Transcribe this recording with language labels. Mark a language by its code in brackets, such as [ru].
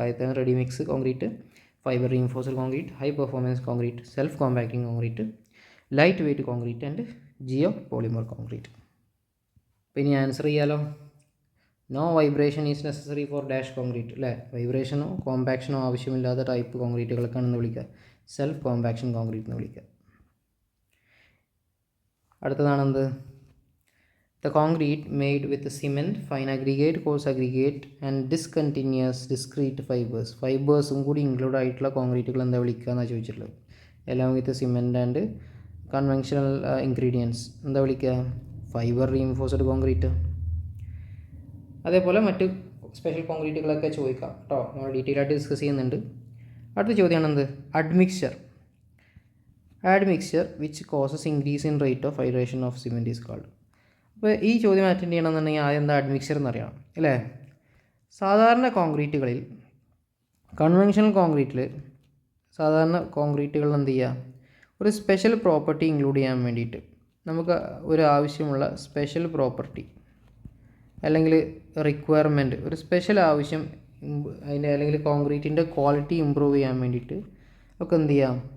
[ml] ആദ്യത്തെ ready mix concrete, fibre reinforced concrete, high performance concrete, self compacting concrete, light weight concrete and Jio polymer concrete. അപ്പോൾ ഇനി answer ചെയ്യാലോ. [en] no vibration is necessary for dash concrete [ml] അല്ലേ, വൈബ്രേഷനോ കോമ്പാക്ഷനോ ആവശ്യമില്ലാത്ത type കോൺക്രീറ്റുകൾക്കാണെന്ന് വിളിക്കുക, self compaction concrete എന്ന് വിളിക്കുക. അടുത്തതാണെന്ത്, [en] The concrete made with cement, fine aggregate, coarse aggregate and discontinuous discrete fibers. [ml] ഫൈബേഴ്സും കൂടി include ആയിട്ടുള്ള കോൺക്രീറ്റുകൾ എന്താ വിളിക്കുക എന്നാണ് ചോദിച്ചിട്ടുള്ളത്. എല്ലാം [en] with cement and conventional ingredients [ml] എന്താ വിളിക്കുക? Fibre reinforced concrete. അതേപോലെ മറ്റ് സ്പെഷ്യൽ കോൺക്രീറ്റുകളൊക്കെ ചോദിക്കാം കേട്ടോ, നമ്മൾ ഡീറ്റെയിൽ ആയിട്ട് ഡിസ്കസ് ചെയ്യുന്നുണ്ട്. അടുത്ത ചോദ്യമാണ് എന്ത്? Admixture. [en] Admixture which causes increase in rate of hydration of cement is called. [ml] അപ്പോൾ ഈ ചോദ്യം അറ്റൻഡ് ചെയ്യണമെന്നുണ്ടെങ്കിൽ ആദ്യം എന്താ അഡ്മിക്സ്ചർ എന്നറിയണം അല്ലേ. സാധാരണ കോൺക്രീറ്റുകളിൽ, കൺവെൻഷണൽ കോൺക്രീറ്റിൽ സാധാരണ കോൺക്രീറ്റുകളിൽ എന്ത് ചെയ്യുക, ഒരു സ്പെഷ്യൽ പ്രോപ്പർട്ടി ഇൻക്ലൂഡ് ചെയ്യാൻ വേണ്ടിയിട്ട് നമുക്ക് ഒരു ആവശ്യമുള്ള സ്പെഷ്യൽ പ്രോപ്പർട്ടി അല്ലെങ്കിൽ റിക്വയർമെൻറ്റ്, ഒരു സ്പെഷ്യൽ ആവശ്യം അതിൻ്റെ അല്ലെങ്കിൽ കോൺക്രീറ്റിൻ്റെ ക്വാളിറ്റി ഇമ്പ്രൂവ് ചെയ്യാൻ വേണ്ടിയിട്ട് ഒക്കെ എന്ത് ചെയ്യാം,